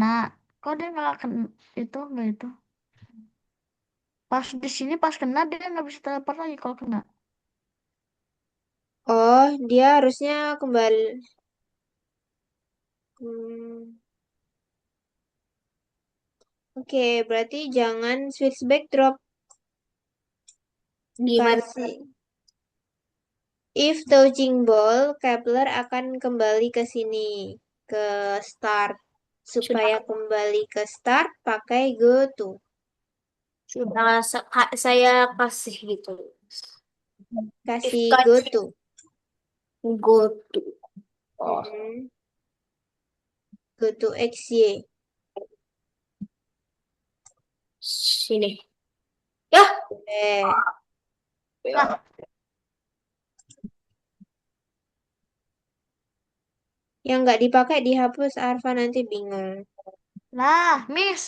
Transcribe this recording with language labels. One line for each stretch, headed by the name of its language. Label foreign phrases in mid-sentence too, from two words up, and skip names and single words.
Indonesian: Kok dia nggak itu nggak itu? Pas di sini pas kena dia nggak bisa teleport lagi kalau kena. Oh, dia harusnya kembali. Hmm, oke, berarti jangan
English: switch backdrop.
Indonesian: Gimana? Kasih.
English: If touching ball,
Indonesian: Kepler akan kembali ke sini, ke start. Sudah, Supaya kembali ke start, pakai
English: go to.
Indonesian: sudah saya kasih gitu. If Kasih go touch, to.
English: go to. Oh, Mm-mm. Go to XY.
Indonesian: sini. Ya. Eh, Lah, yang nggak dipakai dihapus, Arfa nanti bingung.